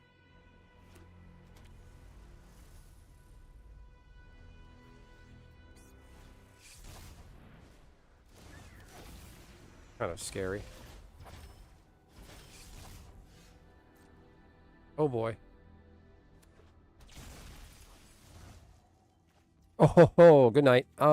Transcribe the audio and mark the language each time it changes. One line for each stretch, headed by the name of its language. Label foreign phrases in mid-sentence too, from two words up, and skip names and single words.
English: Kind of scary. Oh boy. Oh ho ho, good night.